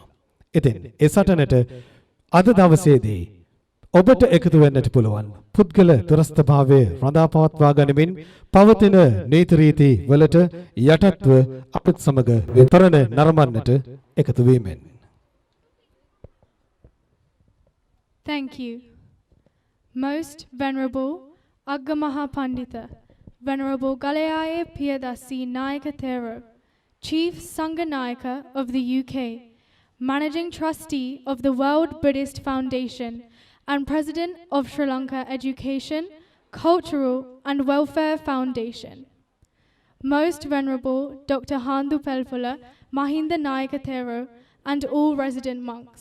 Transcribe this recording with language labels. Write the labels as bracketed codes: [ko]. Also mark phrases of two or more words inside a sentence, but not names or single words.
[si] ඉතින් ඒ සටනට අද දවසේදී ඔබට එකතු වෙන්නට පුළුවන් පුද්ගල දුරස්ථභාවයේ රඳා පවත්වා ගනිමින් පවතින නීති රීති වලට යටත්ව අපිත් සමග විතරණ නරඹන්නට එකතු වීමෙන්. [en] Thank you. Most Venerable Agamaha Pandita, Venerable Galeaye Piyadasi Nayaka Thero, Chief Sangha Nayaka of the UK, Managing Trustee of the World Buddhist Foundation, and President of Sri Lanka Education, Cultural and Welfare Foundation. Most Venerable Dr. Handu Pelfula, Mahinda Nayaka Thero, and all resident monks.